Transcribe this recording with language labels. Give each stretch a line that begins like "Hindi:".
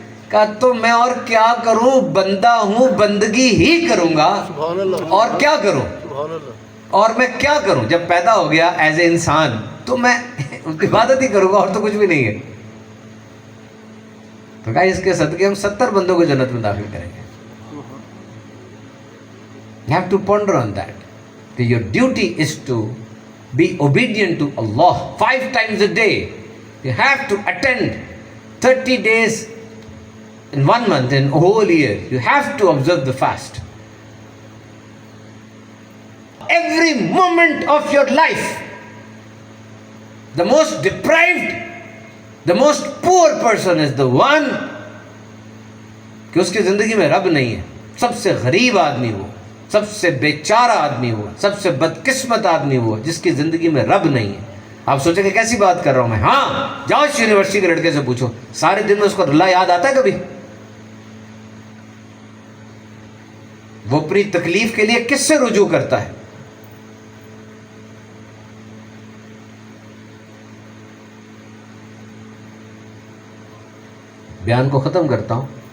Urdu: کہا تو میں اور کیا کروں, بندہ ہوں, بندگی ہی کروں گا, اور کیا کروں, اور میں کیا کروں. جب پیدا ہو گیا ایز اے انسان تو میں عبادت ہی کروں گا, اور تو کچھ بھی نہیں ہے. تو کہا اس کے صدقے ہم 70 بندوں کو جنت میں داخل کریں گے.
English: You have to ponder on that. That your duty is to be obedient to Allah 5 times a day. You have to attend 30 days in 1 month, in a whole year. You have to observe the fast. Every moment of your life, the most deprived, the most poor person is the one
Urdu: کہ اس کی زندگی میں رب نہیں ہے. سب سے غریب آدمی وہ, سب سے بیچارہ آدمی وہ, سب سے بدقسمت آدمی وہ جس کی زندگی میں رب نہیں ہے. آپ سوچیں کہ کیسی بات کر رہا ہوں میں. ہاں جاؤ اس یونیورسٹی کے لڑکے سے پوچھو, سارے دن میں اس کو اللہ یاد آتا ہے کبھی؟ وہ اپنی تکلیف کے لیے کس سے رجوع کرتا ہے؟ بیان کو ختم کرتا ہوں.